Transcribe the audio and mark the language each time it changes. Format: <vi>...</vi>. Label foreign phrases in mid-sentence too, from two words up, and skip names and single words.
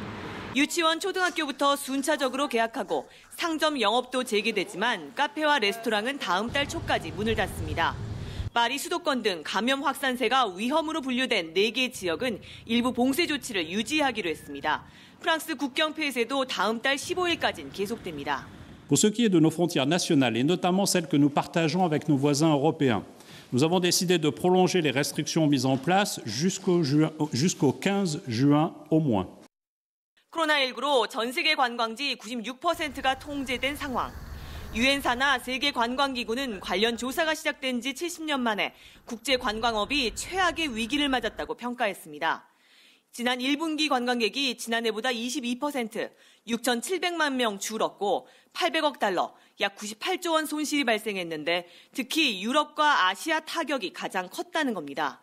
<ko>유치원, 초등학교부터 순차적으로 개학하고 상점 영업도 재개되지만 카페와 레스토랑은 다음 달 초까지 문을 닫습니다. 파리 수도권 등 감염 확산세가 위험으로 분류된 4개 지역은 일부 봉쇄 조치를 유지하기로 했습니다. 프랑스 국경 폐쇄도 다음 달 15일까지는 계속됩니다.</ko> <fr>Pour ce qui est de nos frontières nationales, et notamment celles que nous partageons avec nos voisins européens, nous avons décidé de prolonger les restrictions mises en place jusqu'au 15 juin au moins.</fr> <ko>코로나19로 전 세계 관광지 96%가 통제된 상황. 유엔사나 세계관광기구는 관련 조사가 시작된 지 70년 만에 국제관광업이 최악의 위기를 맞았다고 평가했습니다. 지난 1분기 관광객이 지난해보다 22%, 6,700만 명 줄었고 800억 달러, 약 98조 원 손실이 발생했는데 특히 유럽과 아시아 타격이 가장 컸다는 겁니다.</ko>